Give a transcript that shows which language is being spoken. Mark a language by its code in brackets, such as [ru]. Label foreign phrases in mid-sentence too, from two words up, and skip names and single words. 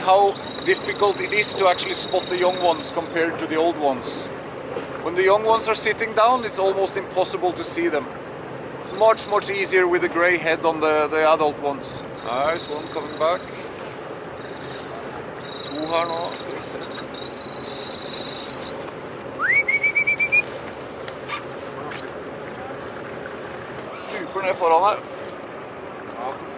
[en] how difficult it is to actually spot the young ones compared to the old ones. When the young ones are sitting down, it's almost impossible to see them. It's much easier with the grey head on the adult ones. Nice one coming back. [no] To her nå, skal vi se. Stuper ned foran her. Ja.